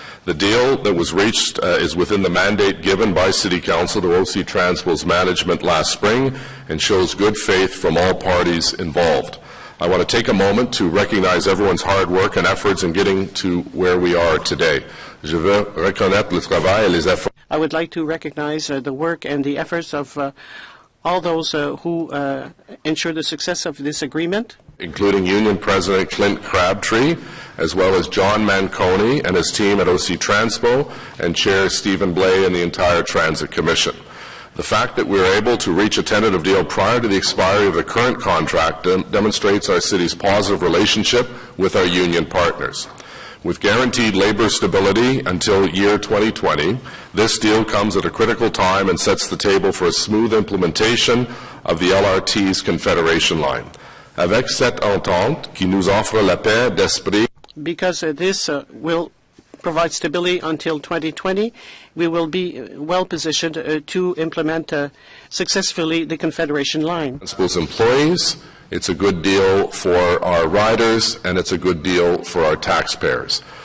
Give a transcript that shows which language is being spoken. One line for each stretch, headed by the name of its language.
English: The deal that was reached is within the mandate given by City Council to OC Transpo's management last spring and shows good faith from all parties involved. I want to take a moment to recognize everyone's hard work and efforts in getting to where we are today.
French: Je veux reconnaître le travail et les efforts.
English: I would like to recognize the work and the efforts of all those who ensure the success of this agreement, including Union President Clint Crabtree, as well as John Manconi and his team at OC Transpo, and Chair Stephen Blais and the entire Transit Commission. The fact that we were able to reach a tentative deal prior to the expiry of the current contract demonstrates our city's positive relationship with our union partners. With guaranteed labor stability until year 2020, this deal comes at a critical time and sets the table for a smooth implementation of the LRT's Confederation line.
French: Avec cette entente qui nous offre la paix d'esprit,
English: because this will provide stability until 2020, we will be well positioned to implement successfully the Confederation line. Transpo's employees, it's a good deal for our riders, and it's a good deal for our taxpayers.